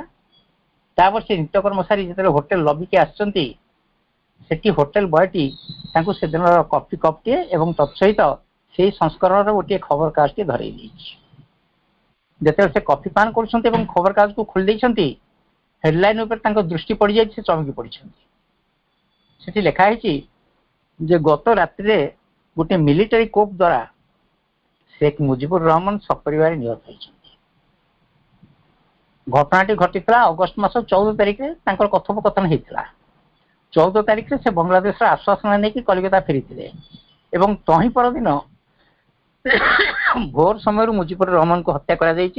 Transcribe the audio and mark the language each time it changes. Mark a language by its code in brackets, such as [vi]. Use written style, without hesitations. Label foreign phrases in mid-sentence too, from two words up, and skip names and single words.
[or] ତାପରେ ସେ ନିତ୍ୟକର୍ମ ସାରି ଯେତେବେଳେ ହୋଟେଲ ଲବିକି ଆସିଛନ୍ତି, ସେଠି ହୋଟେଲ ବୟଟି ତାଙ୍କୁ ସେଦିନର କଫି କପ୍ଟିଏ ଏବଂ ତତ୍ସହିତ ସେଇ ସଂସ୍କରଣର ଗୋଟିଏ ଖବରକାଗଜଟି ଧରେଇ ଦେଇଛି। ଯେତେବେଳେ ସେ କଫି ପାନ କରୁଛନ୍ତି ଏବଂ ଖବରକାଗଜକୁ ଖୋଲି ଦେଇଛନ୍ତି, ହେଡଲାଇନ ଉପରେ ତାଙ୍କ ଦୃଷ୍ଟି ପଡ଼ିଯାଇଛି, ସେ ଚମକି ପଡ଼ିଛନ୍ତି। ସେଠି ଲେଖା ହେଇଛି ଯେ ଗତ ରାତ୍ରିରେ ଗୋଟେ ମିଲିଟାରୀ କୋପ୍ ଦ୍ୱାରା शेख मुजिबुर रहमान ସପରିବାରେ ନିହତ ହୋଇଛନ୍ତି। ଘଟଣାଟି ଘଟିଥିଲା ଅଗଷ୍ଟ ମାସ 14 ତାରିଖରେ ତାଙ୍କର କଥୋପକଥନ ହେଇଥିଲା। 14 ତାରିଖରେ ସେ ବାଂଲାଦେଶର ଆଶ୍ୱାସନା ନେଇକି କଲିକତା ଫେରିଥିଲେ ଏବଂ ତହିଁ ପରଦିନ ଭୋର ସମୟରୁ ମୁଜିବୁର ରହମାନଙ୍କୁ ହତ୍ୟା କରାଯାଇଛି।